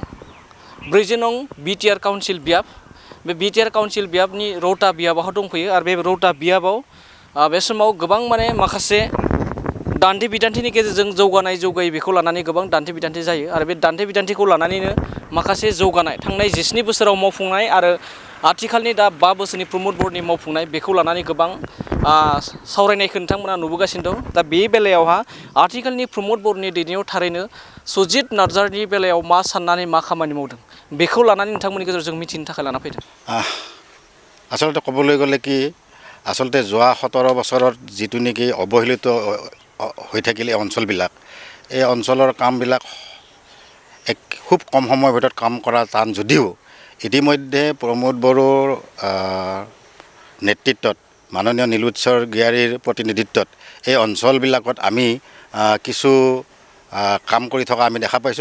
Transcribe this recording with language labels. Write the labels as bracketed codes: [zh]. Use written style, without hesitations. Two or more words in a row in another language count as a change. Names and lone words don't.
[brx] नं बिटिआर काउन्सिल बियाब, बे बिटिआर काउन्सिल बियाबनि रौता बियाबाव दंफैयो आरो बे रौता बियाबाव बे समाव गोबां माखासे दान्थे बिदान्थेनि गेजेरजों जौगायै बेखौ लानानै गोबां दान्थे बिदान्थे जायो आरो बे दान्थे बिदान्थेखौ लानानैनो माखासे जौगानाय थांनाय 17 बोसोराव मावफुंनाय आरो आथिखालनि दा 5 बोसोरनि प्रमद बर'नि मावफुंनाय बेखौ लानानै गोबां सावरायनायखौ नोंथांमोना नुबोगासिनो दं। दा बे बेलायावहा आथिखालनि प्रमद बर'नि दैदेननायाव थारैनो सुजित नार्जारिनि बेलायाव मा साननानै मा खामानि मावदों बेखौ लानानै नोंथांमोननि गेजेरजों मिथिनो थाखाय लाना फैदों। [as] आसलते ক'বলৈ গ'লে কি, আচলতে যোৱা 17 বছৰত যিটো নেকি অৱহেলিত হৈ থাকিল এই অঞ্চলবিলাক, এই অঞ্চলৰ কামবিলাক খুব কম সময়ৰ ভিতৰত কাম কৰা টান যদিও ইতিমধ্যে প্ৰমোদ বড়োৰ নেতৃত্বত মাননীয় নীলোৎসৰ গিয়াৰীৰ প্ৰতিনিধিত্বত এই অঞ্চলবিলাকত আমি কিছু কাম কৰি থকা আমি দেখা পাইছোঁ।